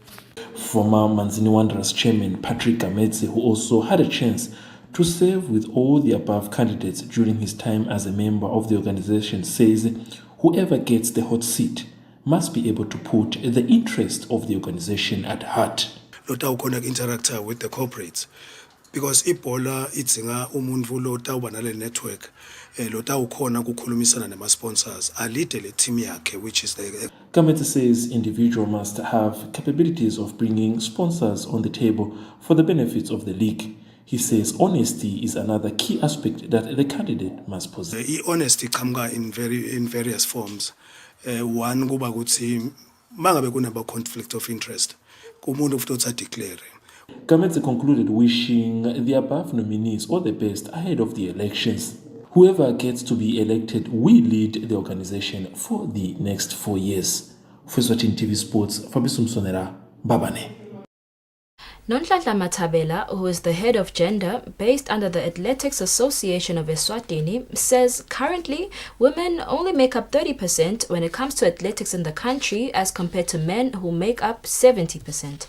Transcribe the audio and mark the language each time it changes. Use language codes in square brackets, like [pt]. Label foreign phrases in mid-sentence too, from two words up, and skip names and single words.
[en] Former Manzini Wanderers chairman Patrick Gamete, who also had a chance to serve with all the above candidates during his time as a member of the organization, says whoever gets the hot seat must be able to put the interest of the organization at heart. [ss] Lota ukona [en] interactor with the corporates because [ss] ibola itsinga umuntu lota ubanale network lota ukhona kukhulumisana nema sponsors alide le team yakhe, [en] which is the Gamete says individual must have capabilities of bringing sponsors on the table for the benefits of the league. He says honesty is another key aspect that the candidate must possess. Honesty comes in various forms. [ss] One kuba ukuthi mangabe kunaba [en] conflict of interest [ss] kumuntu futhi declare. [en] Gamete concluded wishing the above nominees all the best ahead of the elections. Whoever gets to be elected will lead the organization for the next 4 years. For Eswatini TV Sports, Fabrice Msonera, Babane. Nonhlanhla Matabela, who is the head of gender based under the Athletics Association of Eswatini, says currently women only make up 30% when it comes to athletics in the country as compared to men who make up 70%.